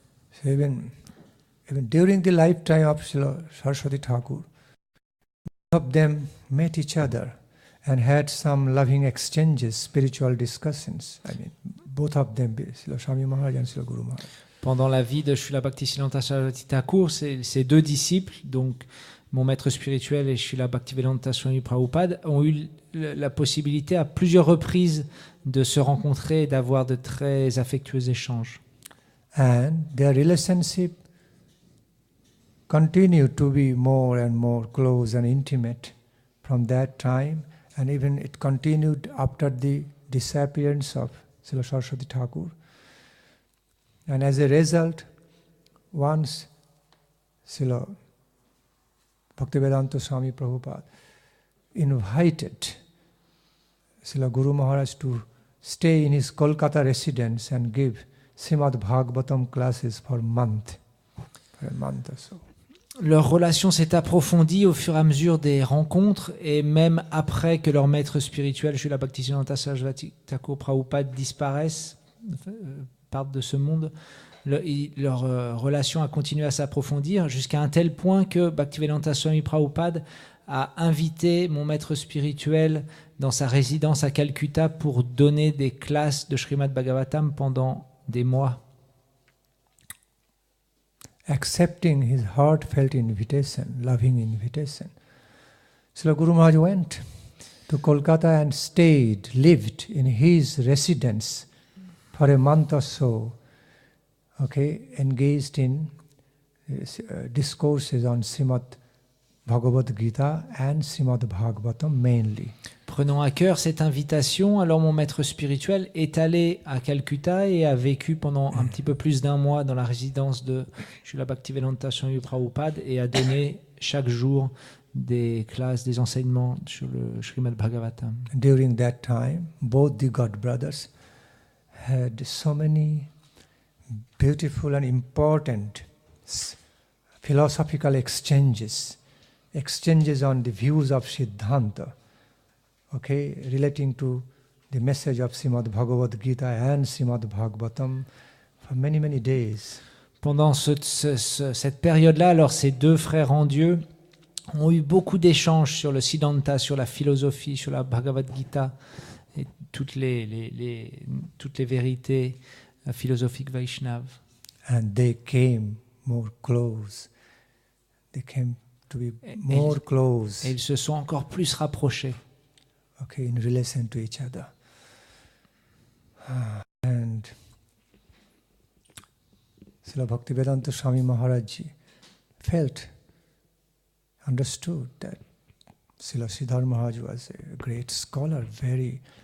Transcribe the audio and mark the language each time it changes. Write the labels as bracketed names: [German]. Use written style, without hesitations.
[English] So even during the lifetime of Srila Saraswati Thakur, both of them met each other and had some loving exchanges, spiritual discussions. Both of them, Srila Swami Maharaj and Srila Guru Maharaj. [French] Pendant la vie de Srila Bhaktisiddhanta Saraswati Thakur, ces deux disciples, donc mon maître spirituel et Srila Bhaktivedanta Swami Prabhupada, ont eu la possibilité à plusieurs reprises de se rencontrer et d'avoir de très affectueux échanges. [English] And their relationship continued to be more and more close and intimate from that time, and even it continued after the disappearance of Srila Saraswati Thakur. And as a result, once Srila Bhaktivedanta Swami Prabhupada invited Srila Guru Maharaj to stay in his Kolkata residence and give Srimad Bhagavatam classes for a month or so. [French] Leur relation s'est approfondie au fur et à mesure des rencontres, et même après que leur maître spirituel, Srila Bhaktisiddhanta Saraswati Thakur Prabhupada, disparaisse, partent de ce monde, leur relation a continué à s'approfondir jusqu'à un tel point que Bhaktivedanta Swami Prabhupada a invité mon maître spirituel dans sa résidence à Calcutta pour donner des classes de Srimad Bhagavatam pendant des mois. [English] Accepting his heartfelt invitation, loving invitation, Srila Guru Maharaj went to Kolkata and lived in his residence for a month or so, engaged in discourses on Srimad Bhagavad Gita and Srimad Bhagavatam mainly. [French] Prenant à cœur cette invitation, alors mon maître spirituel est allé à Calcutta et a vécu pendant un petit peu plus d'un mois dans la résidence de Srila Bhaktivedanta Swami Prabhupada et a donné chaque jour des classes, des enseignements sur le Srimad Bhagavatam. [English] During that time, both the God brothers had so many beautiful and important philosophical exchanges on the views of Siddhanta, relating to the message of Srimad Bhagavad Gita and Srimad Bhagavatam for many, many days. [French] Pendant cette période-là, alors ces deux frères en Dieu ont eu beaucoup d'échanges sur le Siddhanta, sur la philosophie, sur la Bhagavad Gita et toutes les vérités philosophiques Vaishnav. [English] And they came more close. They came to be more close. [French] Et ils se sont encore plus rapprochés. [English] In relation to each other. And Srila Bhaktivedanta Swami Maharaj understood that Srila Siddhar Maharaj was a great scholar, very